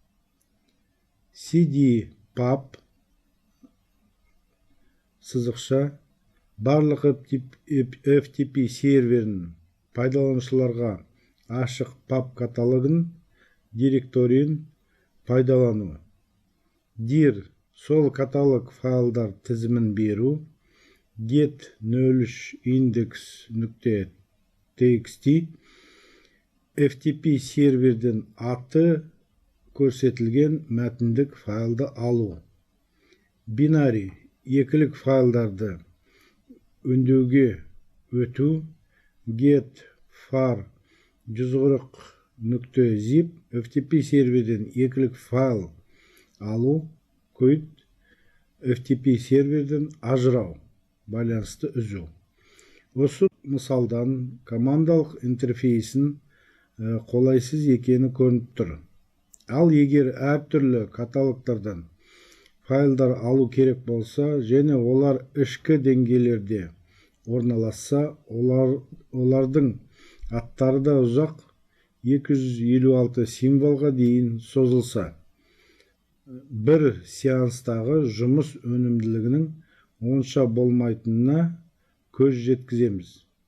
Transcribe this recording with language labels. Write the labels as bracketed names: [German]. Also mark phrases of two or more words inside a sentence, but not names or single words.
[Kazakh] cd-pub сызықша барлық FTP серверінің пайдаланушыларға ашық pub каталогын директорийін пайдалану. dir сол каталог файлдар тізімін беру. get 03 index.txt FTP серверден аты көрсетілген мәтіндік файлды алу. Binary екілік файлдарды өңдеуге өту. get far 140.zip FTP серверден екілік файл алу. quit FTP серверден ажырау, байланысты үзу. Осы мысалдан командалық интерфейсін қолайсыз екені көрініп тұр. Ал егер әртүрлі каталогтардан файлдар алу керек болса және олар ішкі деңгейлерде орналасса, олардың аттары да ұзақ 256 символға дейін созылса, бір сеанстағы жұмыс өнімділігінің онша болмайтынына көз жеткіземіз.